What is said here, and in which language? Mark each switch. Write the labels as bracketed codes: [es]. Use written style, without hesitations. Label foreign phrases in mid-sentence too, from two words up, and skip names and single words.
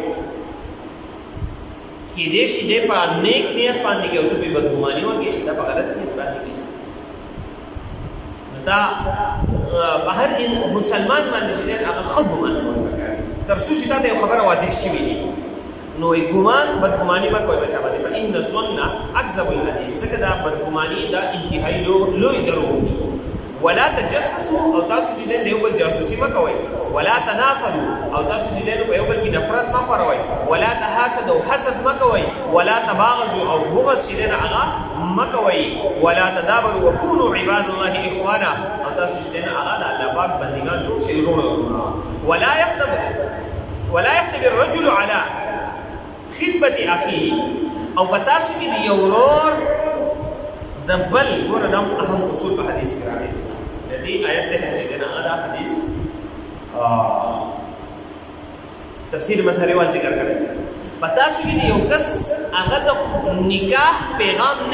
[ps] کېدای شي دی په نیک نیت باندې کوي او ته پرې بدګماني وکړې چې دا په غلط نیت باندې کوي دا بهر مسلمان باندې چې هغه ښه ګمان وکړي تر څو چې تا ته یو خبره واضح شوې وي نو ګمان بدګماني مه کوئ بچا باندې [ar] فإن الظن أكذب الحديث [ps] ځکه دا بدګماني دا انتهایي لوی دروغ دي [ar] ولا تجسسوا [ps] او تاسو چې د یو بل جاسوسي مه کوئ [ar] ولا تنافروا [ps] او تاسو چې د یو بل کې نفرت مه خوروئ [ar] ولا تحاسدوا [ps] حسد مه کوئ [ar] ولا تباغضوا [ps] او بغض چې دی هغه مه کوئ [ar] ولا تدابروا وكونوا عباد الله اخوانا [ps] او تاسو چې دی هغه د الله پاک بندګان جوړ شئ وروڼه [ar] ولا يخطب الرجل على خطبة اخيه [ps] او په تاسو کې د یو ورور د بل ګوره دا اهم اصول په حدیث کې راغلي د دې آیت ته چې دا هغه حدیث تفسیر مظهری وال ذکر کړی په تاسو کې یو کس هغه د نکاح پیغام نه